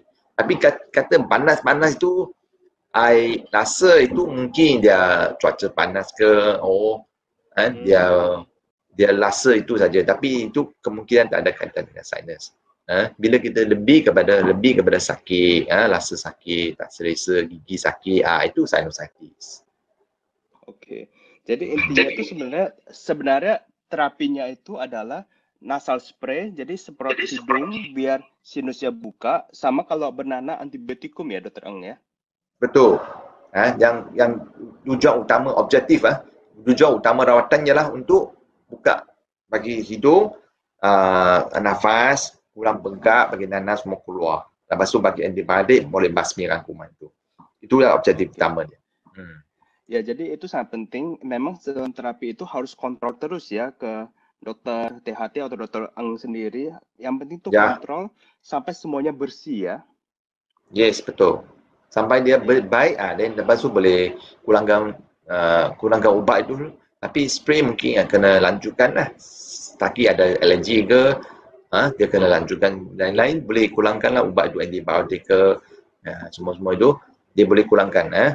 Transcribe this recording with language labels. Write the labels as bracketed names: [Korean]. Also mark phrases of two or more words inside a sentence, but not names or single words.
[Malay] Tapi kata panas-panas tu, I rasa itu mungkin dia cuaca panas ke, dia rasa itu saja. Tapi itu kemungkinan tak ada kaitan dengan sinus. Bila kita lebih kepada sakit, rasa sakit, tak selesa, gigi sakit, itu sinusitis. [Indonesian] Oke. Jadi intinya itu sebenarnya terapinya itu adalah [English] nasal spray, [Indonesian] jadi semprot hidung biar sinusnya buka, sama kalau bernana antibiotikum ya Dokter Eng ya. [Malay] Betul. Yang tujuan utama objektif, tujuan utama rawatan ialah untuk buka bagi hidung, nafas kurang bengkak, bagi nanas semua keluar. Lepas tu bagi antibiotik boleh basmi rangkuman tu. Itulah objektif utama dia. [Indonesian] Ya, jadi itu sangat penting. Memang dalam terapi itu harus kontrol terus ya ke dokter THT atau Dokter Eng sendiri. Yang penting itu kontrol sampai semuanya bersih ya. [Malay] Yes, betul. Sampai dia baik, dan lepas tu boleh kurangkan ubat itu. Tapi spray mungkin kena lanjutkan lah. Taki ada alergi ke, dia kena lanjutkan. Lain-lain boleh kurangkan lah ubat itu, antibiotik ke, semua-semua itu dia boleh kurangkan.